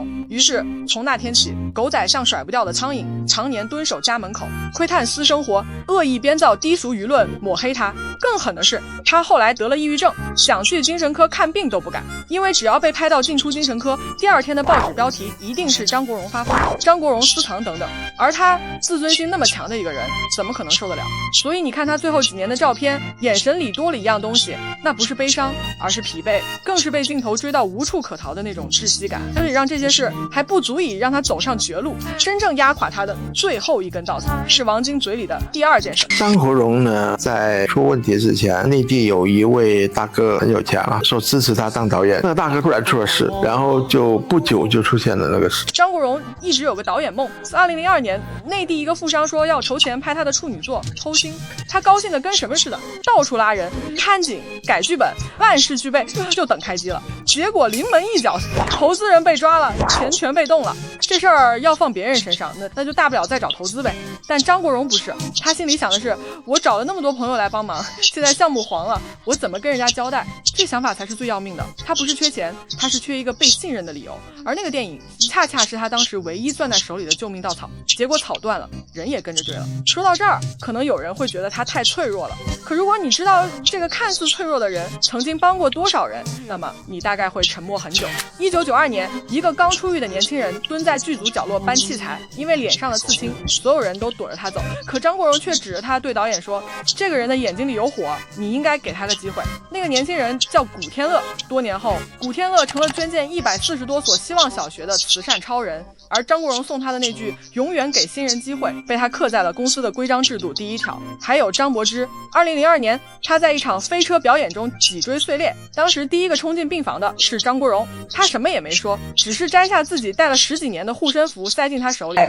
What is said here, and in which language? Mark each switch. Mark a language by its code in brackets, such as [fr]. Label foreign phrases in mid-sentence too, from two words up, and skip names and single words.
[zh] 於是從那天起，狗仔像甩不掉的蒼蠅，常年蹲守家門口，窺探私生活，惡意編造低俗輿論抹黑他。更狠的是，他後來得了抑鬱症，想去精神科看病都不敢，因為只要被拍到進出精神科，第2天的報紙標題一定是張國榮發瘋、張國榮私藏等等。而他自尊心那麼強的一個人，怎麼可能受得了？所以你看他最後幾年的照片，眼神裡多了一樣東西，那不是悲傷，而是疲憊，更是被鏡頭追到無處可逃的那種窒息感。但是讓這些事還不足以讓他走上絕路，真正壓垮他的最後一根稻草，是王晶嘴裡的第2件事。張國榮呢，在出問題之前，內地有一位大哥很有錢了，說支持他當導演。那個大哥突然出了事，然後就不久就出現了那個事。張國榮一直有個導演夢，自2002年，內地一個富商說要籌錢拍他的處女作《偷心》，他高興得跟什麼似的，到處拉人、看景、改劇本，萬事俱備，就等開機了。結果臨門一腳，投資人被抓了，錢全被動了。這事兒要放別人身上，那就大不了再找投資唄。但張國榮不是，他心裡想的是，我找了那麼多朋友來幫忙，現在項目黃了，我怎麼跟人家交代？這想法才是最要命的。他不是缺錢，他是缺一個被信任的理由。而那個電影恰恰是他當時唯一攥在手裡的救命稻草。結果草斷了，人也跟着追了。說到這兒，可能有人會覺得他太脆弱了。可如果你知道這個看似脆弱的人曾經幫過多少人，那麼你大概會沉默很久。1992年，一個剛出獄的年輕人蹲在劇組角落搬器材，因為臉上的刺青，所有人都躲着他走。可張國榮卻指着他對導演說：這個人的眼睛裡有火，你應該給他個機會。那个年轻人叫古天乐。多年后，古天乐成了捐建140多所希望小学的慈善超人，而张国荣送他的那句“永远给新人机会”被他刻在了公司的规章制度第1条。还有张柏芝，2002年他在一场飞车表演中脊椎碎裂，当时第一个冲进病房的是张国荣，他什么也没说，只是摘下自己戴了10几年的护身符塞进他手里。